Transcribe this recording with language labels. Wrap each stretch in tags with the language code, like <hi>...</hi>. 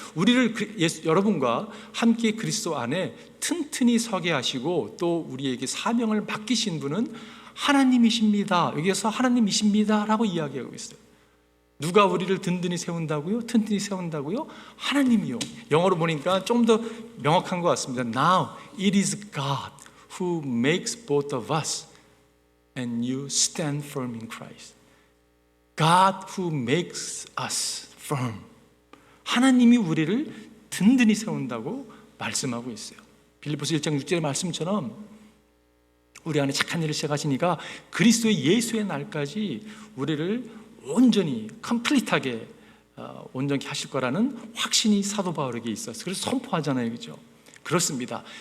<ko>우리를 여러분과 함께 그리스도 안에 튼튼히 서게 하시고, 또 우리에게 사명을 맡기신 분은 하나님이십니다. 여기에서 하나님이십니다 라고 이야기하고 있어요. 누가 우리를 든든히 세운다고요? 튼튼히 세운다고요? 하나님이요. 영어로 보니까 좀 더 명확한 것 같습니다.</ko> <en>Now it is God who makes both of us and you stand firm in Christ. God who makes us firm.</en> <ko>하나님이 우리를 든든히 세운다고 말씀하고 있어요. 빌립보서 1장 6절의 말씀처럼 우리 안에 착한 일을 시작하시니까 그리스도의 예수의 날까지 우리를 온전히 컴플리트하게 온전히 하실 거라는 확신이 사도 바울에게 있었어요. 그래서 선포하잖아요, 그죠? 그렇습니다.</ko>